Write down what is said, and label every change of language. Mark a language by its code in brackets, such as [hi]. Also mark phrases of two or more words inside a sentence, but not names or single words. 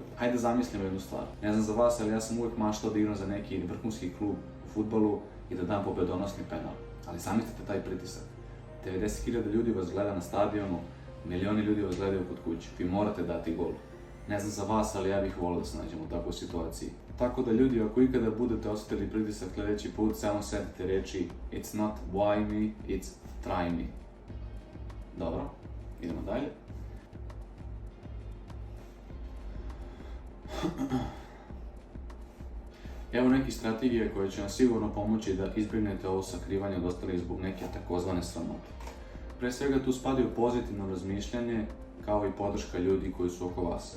[sr] Hajde da zamislimo jednu stvar. Ne znam za vas, ali ja sam uvek maštao da igram za neki vrhunski klub u fudbalu i da dam pobedonosni penal. Ali zamislite taj pritisak. 90.000 ljudi vas gleda na stadionu, milioni ljudi vas gledaju kod kuće. Vi morate dati gol. Ne znam za vas, ali ja bih volio da se nađem u takvoj situaciji. Tako da ljudi, ako ikada budete osjetili pritisak sljedeći put, samo setite reči [en] It's not why me, it's try me. [sr] Dobro, idemo dalje. Evo nekih strategija koje će vam sigurno pomoći da izbjegnete ovo sakrivanje od ostalih zbog neke takozvane sramote. Pre svega tu spadaju pozitivno razmišljanje kao i podrška ljudi koji su oko vas.